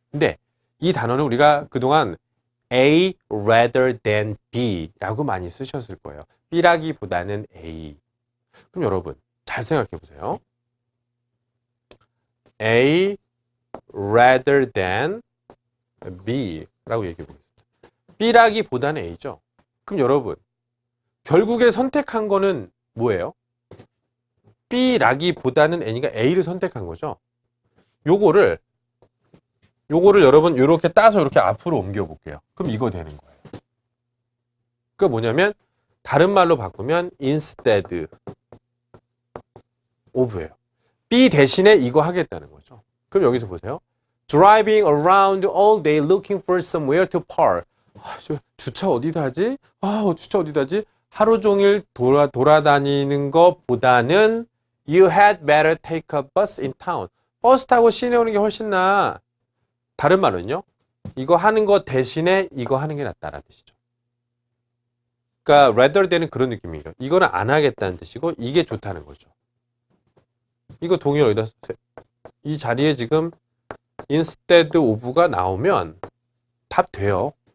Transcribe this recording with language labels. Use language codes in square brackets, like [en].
[ko] 근데 이 단어는 우리가 그동안 A rather than B 라고 많이 쓰셨을 거예요. B라기보다는 A. 그럼 여러분 잘 생각해 보세요. A rather than B 라고 얘기해 보겠습니다. B라기보다는 A죠. 그럼 여러분 결국에 선택한 거는 뭐예요? B라기보다는 N이니까 A를 선택한 거죠. 요거를 여러분 이렇게 따서 이렇게 앞으로 옮겨 볼게요. 그럼 이거 되는 거예요. 그게 뭐냐면 다른 말로 바꾸면 instead of예요. B 대신에 이거 하겠다는 거죠. 그럼 여기서 보세요. [en] Driving around all day looking for somewhere to park. [ko] 주차 어디다 하지? 주차 어디다 하지? [en] 하루 종일 돌아다니는 것보다는 You had better take a bus in town. [ko] 버스 타고 시내 오는 게 훨씬 나아. 다른 말은요. 이거 하는 거 대신에 이거 하는 게 낫다라는 뜻이죠. 그러니까 rather than은 그런 느낌이에요. 이거는 안 하겠다는 뜻이고 이게 좋다는 거죠. 이거 동의 어디다 쓰세요? 이 자리에 지금 instead of가 나오면 답 돼요.